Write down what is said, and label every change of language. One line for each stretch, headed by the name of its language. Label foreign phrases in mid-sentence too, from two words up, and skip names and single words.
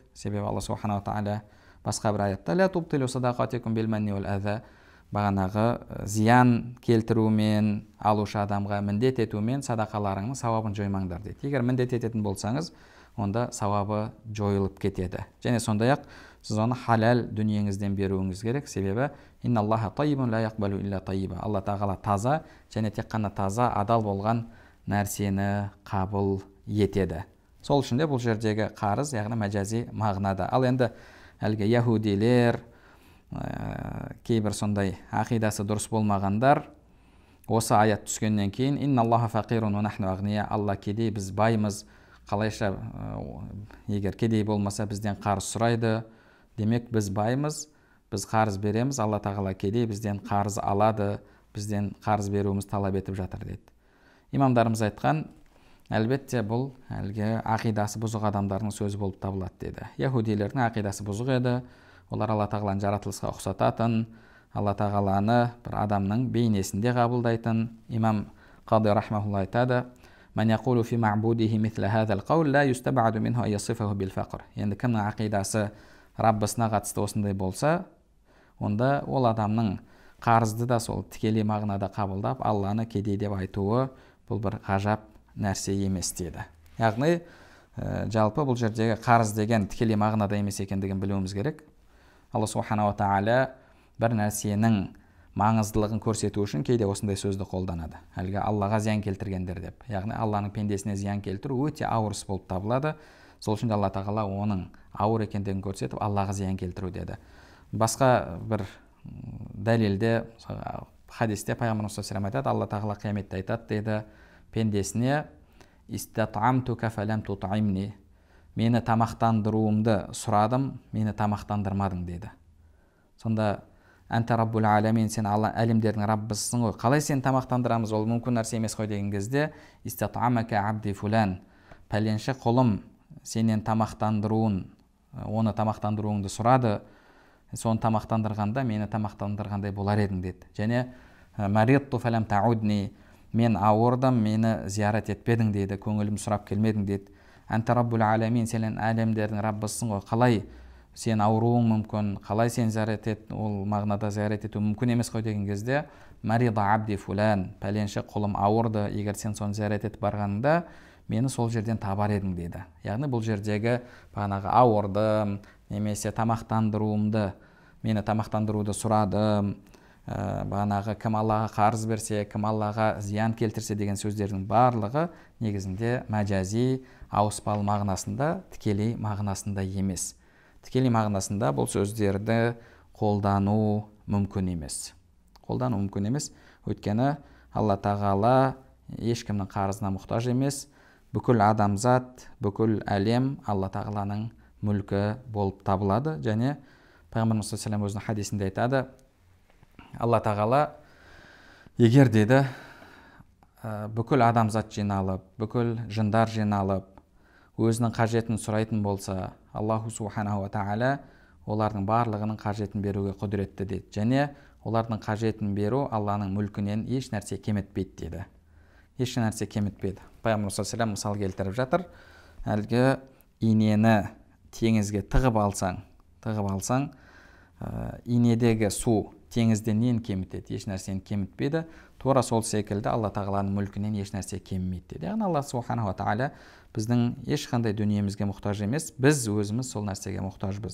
Kazakh: Себебі Алла
Arabic: سبحانه وتعالى
Kazakh: басқа бір аятта
Arabic: لا تبطلوا صدقاتكم بالمن والأذى,
Kazakh: бағанағы зиян келтірумен, алушы адамға міндет етумен садақаларыңның сауабын жоймаңдар дейді. Егер міндет ететін болсаңыз, онда сауабы жойылып кетеді. Және сондай-ақ сіз оны халал дүниеңізден беруіңіз керек. Себебі
Arabic: إن الله طيب لا يقبل إلا طيبا.
Kazakh: Алла тағала таза, және тек қана таза, адал болған нәрсені қабыл етеді. Сол үшін де бұл жердегі қарыз, яғни мәжази мағынада. Ал енді әлгі яһудилер, кейбір сондай ақидасы дұрыс болмағандар осы аят түскеннен кейін
Arabic: إن الله فقير ونحن أغنياء,
Kazakh: Алла кедей, біз баймыз, қалайша егер кедей болмаса бізден қарыз сұрайды, демек біз баймыз, біз қарыз береміз, Алла тағала кедей, бізден қарыз алады, бізден қарыз беруіміз талап етіп жатыр дейді. Имамдарымыз айтқан, әлбетте бұл әлгі ақидасы бұзық адамдардың сөзі болып табылады деді. Яһудилердің ақидасы бұзық еді. Олар Алла тағаланы жаратылысқа ұқсататын, Алла тағаланы бір адамның бейнесінде қабылдайтын. Имам Қади рахмахулла айтады:
Arabic: "من يقول في معبوده مثل هذا القول لا يستبعد منه أن يصفه بالفقر."
Kazakh: Енді кімнің ақидасы Раббысына қатысты осындай болса, онда ол адамның қарызды да сол тікелей мағынада қабылдап, Алланы кедей деп айтуы бұл бір ғажап нәрсе емес деді. Яғни жалпы бұл жердегі қарыз деген тікелей мағынада емес екендігін білуіміз керек. Алла
Arabic: سبحانه وتعالى
Kazakh: бір нәрсенің маңыздылығын көрсету үшін кейде осындай сөзді қолданады. Әлгі Аллаға зиян келтіргендер деп. Яғни Алланың пендесіне зиян келтіру өте ауыр іс болып табылады. Сол үшін Алла тағала оның ауыр екендігін көрсетіп, Аллаға зиян келтіру деді. Басқа бір дәлелде, хадисте пайғамбарымыз
Arabic: صلى الله عليه وسلم
Kazakh: айтады, Алла тағала қияметте айтады деді пендесіне:
Arabic: «استطعمتك فلم تطعمني».
Kazakh: Мені тамақтандыруымды сұрадым, мені тамақтандырмадың деді.
Arabic: Сонда «أنت رب العالمين»,
Kazakh: сен әлемдердің раббысың ғой, қалай сен тамақтандырамыз, ол мүмкін нәрсе емес қой деген кезде
Arabic: «استطعمك عبدي فلان»,
Kazakh: пәленші құлым сенен тамақтандыруын, оны тамақтандыруыңды сұрады, соны тамақтандырғанда мені тамақтандырғандай болар едің деді.
Arabic: Және «مرضت فلم تعدني»,
Kazakh: мен ауырдым, мені зиярат етпедің деді, көңілім сұрап келмедің деді.
Arabic: «أنت رب العالمين»,
Kazakh: сен әлемдердің раббысың ғой, қалай сен ауруың мүмкін, қалай сен зиярат ет, ол мағынада зиярат ету мүмкін емес қой деген кезде
Arabic: «مرض عبدي فلان»,
Kazakh: пәленші құлым ауырды, егер сен соны зиярат етіп барғанында мені сол жерден табар едің деді. Яғни бұл жердегі бағанағы ауырдым, немесе тамақтандыруымды, мені тамақтандыруды сұрадым, бағанағы кім Аллаға қарыз берсе, кім Аллаға зиян келтірсе деген сөздердің барлығы негізінде мәжази, ауыспалы мағынасында, тікелей мағынасында емес. Тікелей мағынасында бұл сөздерді қолдану мүмкін емес. Өйткені Алла тағала ешкімнің қарызына мұқтаж емес. Бүкіл адамзат, бүкіл әлем Алла тағаланың мүлкі болып табылады. Және пайғамбарымыз
Arabic: صلى الله عليه وسلم
Kazakh: өзінің хадисінде айтады, Алла тағала егер деді бүкіл адамзат жиналып, бүкіл жындар жиналып, өзінің қажетін сұрайтын болса,
Arabic: الله سبحانه وتعالى
Kazakh: олардың барлығының қажетін беруге құдіретті деді. Және олардың қажетін беру Алланың мүлкінен еш нәрсе кем етпейді деді. Еш нәрсе кем етпейді. Пайғамбар
Arabic: صلى الله عليه وسلم
Kazakh: мысал келтіріп жатыр. Әлгі инені теңізге тығып алсаң, инедегі су теңізден нені кемітеді? Еш нәрсені кемітпейді. Тура сол секілді Алла тағаланың мүлкінен еш нәрсе кемімейді деді. Яғни Алла
Arabic: سبحانه وتعالى
Kazakh: біздің ешқандай дүниемізге мұқтаж емес, біз өзіміз сол нәрсеге мұқтажбыз.